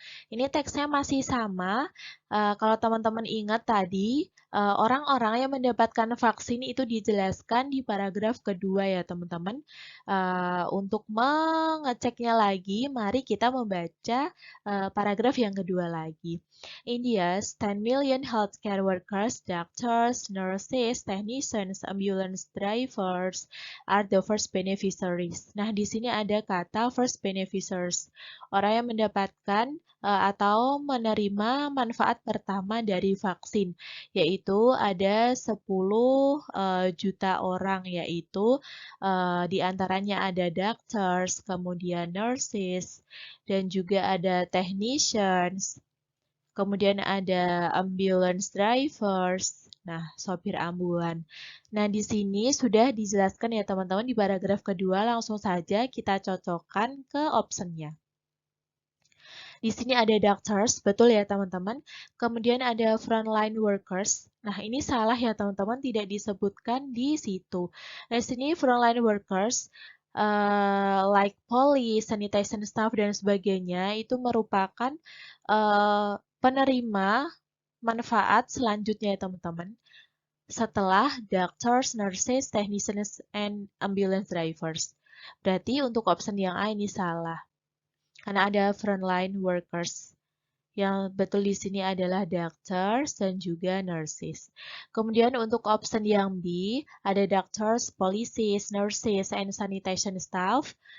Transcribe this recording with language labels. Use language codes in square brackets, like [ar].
[id] Ini teksnya masih sama. Kalau teman-teman ingat tadi, orang-orang yang mendapatkan vaksin itu dijelaskan di paragraf kedua ya teman-teman. Untuk mengeceknya lagi, mari kita membaca paragraf yang kedua lagi. [en] India's 10 million healthcare workers, doctors, nurses, technicians, ambulance drivers are the first beneficiaries. [id] Nah, di sini ada kata first beneficiaries. Orang yang mendapatkan atau menerima manfaat pertama dari vaksin, yaitu ada 10 juta orang, yaitu di antaranya ada doctors, kemudian nurses, dan juga ada technicians, kemudian ada ambulance drivers, nah sopir ambulan. Nah di sini sudah dijelaskan ya teman-teman di paragraf kedua, langsung saja kita cocokkan ke optionnya. Di sini ada doctors, betul ya teman-teman. Kemudian ada frontline workers. Nah ini salah ya teman-teman, tidak disebutkan di situ. Nah di sini [en] frontline workers, like police, sanitation staff, [id] dan sebagainya, itu merupakan penerima manfaat selanjutnya ya teman-teman. Setelah [en] doctors, nurses, technicians, and ambulance drivers. [id] Berarti untuk option yang A ini salah. Karena ada frontline workers. Yang betul di sini adalah doctors dan juga nurses. Kemudian untuk option yang B, ada [en] doctors, policies, nurses, and sanitation staff.